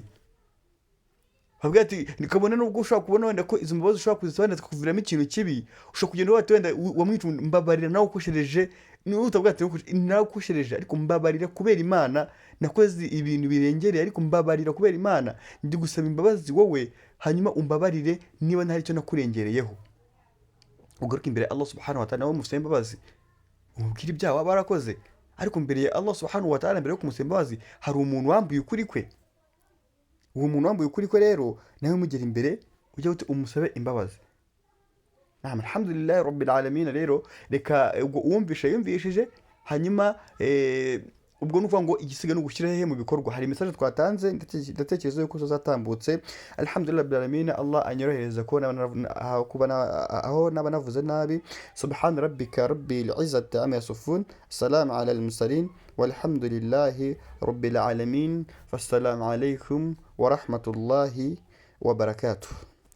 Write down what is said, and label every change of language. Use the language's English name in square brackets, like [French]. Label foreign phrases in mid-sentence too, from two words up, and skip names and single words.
[Kinyarwanda] Habwa ati nikabona nubwo ushaka kubona wenda ko izo mbabazi ushaka kuzisobanura zikakuviramo ikintu kibi, ushaka kugenda wati wenda wamwica mbabarira nawe ukoshereje, n'utabwa ati nawe ukoshereje, ariko mbabarira kubera Imana nakoze ibintu birengereye, ariko mbabarira kubera Imana, ndi gusaba imbabazi wowe, hanyuma umbabarire niba ntari cyo nakurengereyeho. Ugaruka imbere [Arabic] الله سبحانه وتعالى [Kinyarwanda] nawe musaba imbabazi, umubwira ibyaha waba warakoze. Ariko mbere ya [Arabic] الله سبحانه وتعالى, [Kinyarwanda] mbere yo kumusaba imbabazi, hari umuntu wambuye ukuri kwe. Uwo muntu wambuye ukuri kwe rero nawe mugera imbere ujya uti umusabe imbabazi. [Arabic] الحمد لله رب العالمين. [Kinyarwanda] Rero reka ubwo uwumvisha yumvishije, hanyuma ubwo nuvuga ngo igisiga no gushyira hehe mu bikorwa. Hari message twatanze ndatekereza yuko zatambutse. [Arabic] الحمد لله رب العالمين. [Kinyarwanda] Allah anyorohereza ko aho nabanavuze nabi. [Arabic] سبحان ربك رب العزة عما يصفون سلام على المرسلين والحمد لله رب العالمين. فالسلام عليكم ورحمة الله وبركاته.